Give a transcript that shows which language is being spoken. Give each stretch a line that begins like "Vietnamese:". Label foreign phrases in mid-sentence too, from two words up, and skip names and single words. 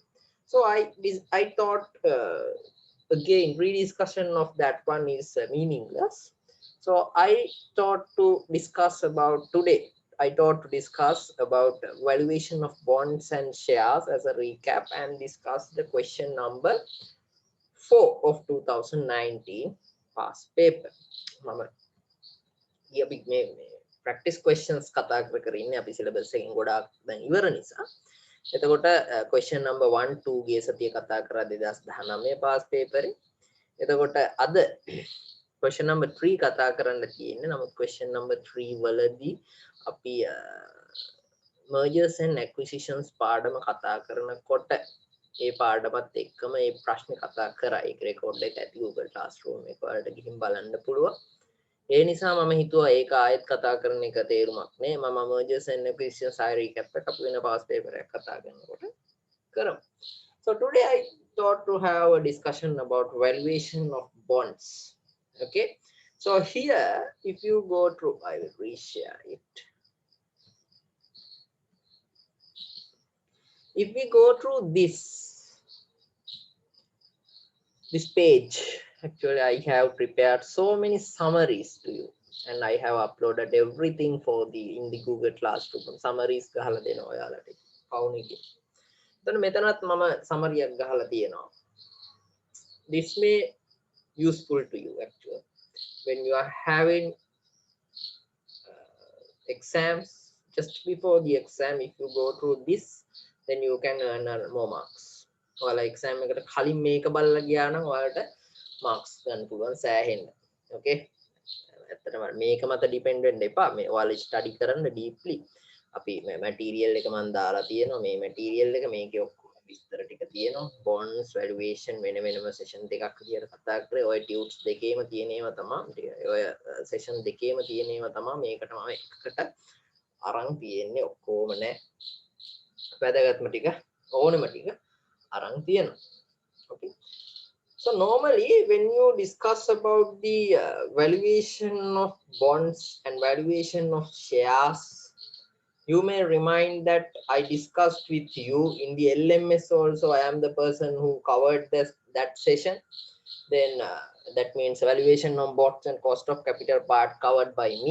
English: So I thought again rediscussion of that one is meaningless. So I thought to discuss about today. I thought to discuss about valuation of bonds and shares as a recap and discuss the question number 4 of 2019 past paper.
Sinhala: අපි මේ ප්‍රැක්ටිස් questions කතා කර ඉන්නේ අපි සිලබස් එකෙන් ගොඩාක් දැන් ඉවර නිසා. එතකොට
English: question number
Sinhala: 1 2 ගේ සතිය කතා කරා 2019 පාස් පේපරේ. එතකොට අද
English: question number
Sinhala: 3 කතා කරන්න තියෙන්නේ. නමුත්
English: question number
Sinhala: 3 වලදී අපි
English: mergers and acquisitions
Sinhala: පාඩම කතා කරනකොට ඒ පාඩමත් එක්කම මේ ප්‍රශ්න කතා කරා. ඒක රෙකෝඩ් එක ඇති Google Classroom එක වලට ගිහින් බලන්න පුළුවන්. ඒ නිසා මම හිතුවා ඒක ආයෙත් කතා කරන එක තේරුමක් නෑ. මම
English: mergers and acquisitions
Sinhala: ආයෙ recap එකක් අපි වෙන
English: past paper
Sinhala: එකක් කතා කරනකොට කරමු.
English: So today I thought to have a discussion about valuation of bonds. Okay. So here, if you go through, I will reshare it. If we go through this page, actually I have prepared so many summaries to you, and I have uploaded everything for the in the Google Classroom.
Sinhala: Summaries ගහලා දෙනවා ඔයාලට. කවුනේ කිය. එතන මෙතනත් මම summary එකක් ගහලා තියෙනවා.
English: This may useful to you actually when you are having exams. Just before the exam, if you go through this, then you can earn more marks.
Sinhala: ඔයාලා exam එකට කලින් මේක බලලා ගියා නම් ඔයාලට marks ගන්න පුළුවන් සෑහෙන්න. Okay. ඇත්තටම මේක මත depend වෙන්න එපා. මේ ඔයාලා study කරන්න deeply. අපි මේ material එක මම දාලා තියෙනවා. මේ material එක මේකේ ඔක්කොම විස්තර ටික තියෙනවා.
English: bonds valuation
Sinhala: වෙන වෙනම session දෙකක් විදියට කතා කරේ. ඔය tubes දෙකේම තියෙන ඒවා තමයි. ඔය session දෙකේම තියෙන ඒවා තමයි මේකට මම එකකට අරන් තියෙන්නේ. ඔක්කොම නෑ. වැදගත්ම ටික ඕනෙම ටික අරන් තියෙනවා.
English: Okay. So normally when you discuss about the valuation of bonds and valuation of shares, you may remind that I discussed with you in the LMS also. I am the person who covered that session. Then that means valuation of bonds and cost of capital part covered by me.